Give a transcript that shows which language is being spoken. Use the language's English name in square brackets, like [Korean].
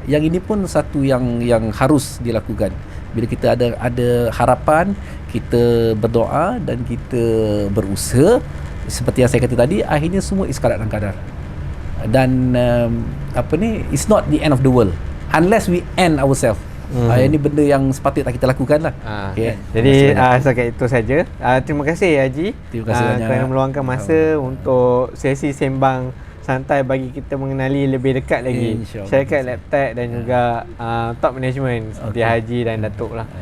[Malay] Yang ini pun satu yang harus dilakukan. Bila kita ada harapan, kita berdoa dan kita berusaha. Seperti yang saya kata tadi, akhirnya semua iskarat dan kadar. [English] Dan it's not the end of the world unless we end ourselves. [Malay] Ini benda yang sepatutnya kita lakukan lah. Jadi setakat itu saja. Terima kasih Haji, terima kasih banyak kerana meluangkan masa untuk sesi sembang santai bagi kita mengenali lebih dekat lagi syarikat LabTech dan juga top management seperti Haji dan Datuk lah.